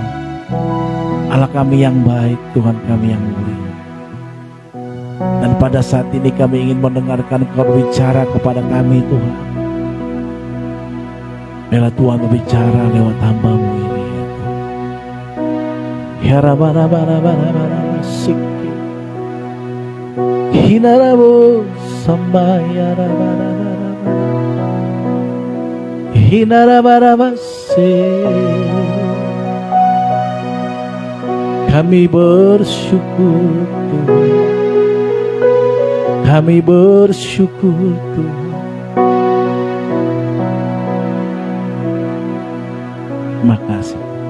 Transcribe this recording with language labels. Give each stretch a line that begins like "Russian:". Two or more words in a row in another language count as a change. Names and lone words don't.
Indonesian: Allah kami yang baik, Tuhan kami yang mulia. Dan pada saat ini kami ingin mendengarkan Engkau berbicara kepada kami Tuhan. Biarlah Tuhan berbicara lewat hamba-Mu ini ya Tuhan. Ya rabba-rabba-rabba-rabba sikki hinarabu sambaya rabba-rabba-rabba hinarabba-rabba kami bersyukur Tuhan. Kami bersyukur Tuhan. Terima kasih.